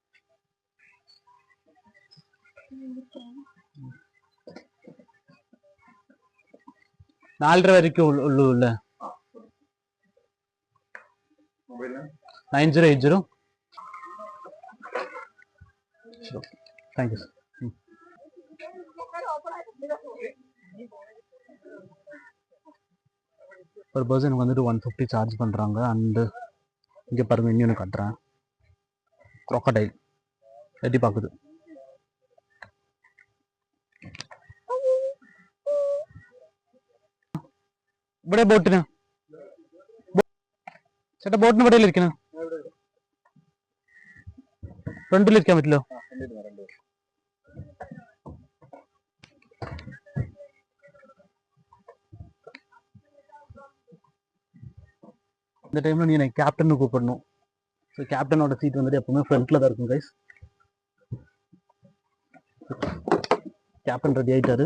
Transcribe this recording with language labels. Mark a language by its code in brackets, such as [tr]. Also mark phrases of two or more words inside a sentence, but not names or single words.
[ml] നാലര വരയ്ക്കും ഉള്ളൂ അല്ലേ? 9080. [en] thank you sir. [ta] ஒரு பர்சனுக்கு வந்துட்டு 150 சார்ஜ் பண்ணுறாங்க. அண்டு இங்கே பாருங்க, இன்னொன்று கட்டுறேன். crocodile எட்டி பார்க்குது. [ml] ഇവിടെ ബോട്ടിന് ചേട്ടാ, ബോട്ടിന് ഇവിടെ ഇരിക്കണ ഫ്രണ്ടിലിരിക്കാൻ പറ്റില്ലോ? [ta] இந்த டைமில் நீ எனக்கு கேப்டன்னு கூப்பிடணும். ஸோ கேப்டனோட சீட் வந்துட்டு எப்பவுமே ஃப்ரண்ட்டில் தான் இருக்கும் கைஸ். கேப்டன் ரெடி ஆகிட்டாரு.